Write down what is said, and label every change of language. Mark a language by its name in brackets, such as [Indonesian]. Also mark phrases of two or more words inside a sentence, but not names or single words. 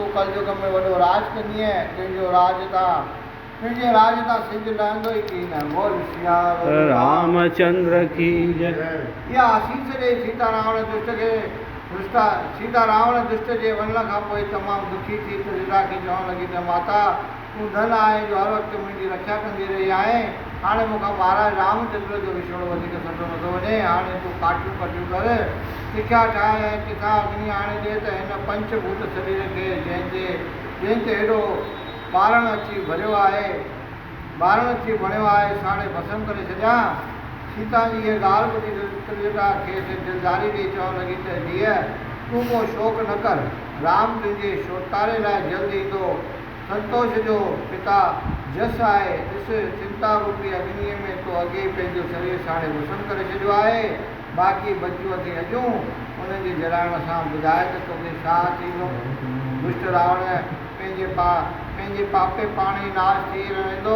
[Sindhi] कलयुग में वॾो राज कंदीअ, तुंहिंजो राज तां तुंहिंजे राज तां सिज लहंदो ई की न। [Hindi] बोल सियावर रामचंद्र की जय। [Sindhi] इहा आसीस ॾे सीता रावण दुष्ट खे सीता रावण दुष्ट जे वञण खां पोइ तमामु दुखी थी सीता खे चवणु लॻी त माता तूं धन आहे जो हर वक़्तु मुंहिंजी रक्षा कंदी रही आहे, हाणे मूंखां महाराज रामचंद्र जो विछोड़ो वधीक सुठो नथो वञे। हाणे तूं काटियूं कटियूं कर, तिखा ठाहे ऐं तिखा अग्नि आणे ॾे त हिन पंचभूत शरीर खे जंहिंते हेॾो ॿारण अची भरियो आहे साणे भस्म करे छॾियां। सीता जी इहा ॻाल्हि ॿुधी त्रिजटा खेसि दिलदारी ॾेई चवणु लॻी त धीअ तूं को शोक न कर, राम तुंहिंजे छोटारे लाइ जल्द ईंदो। संतोष जो पिता जस आहे, ॾिस चिंता रूपी अग्नीअ में तो अॻे पंहिंजो शरीर साणे भस्म करे छॾियो आहे, बाक़ी बचियूं अथई अॼूं, उन्हनि जे जलाइण सां ॿुधाए त तोखे छा थींदो। दुष्ट रावण पंहिंजे पापे पाण ई नाश थी वेंदो।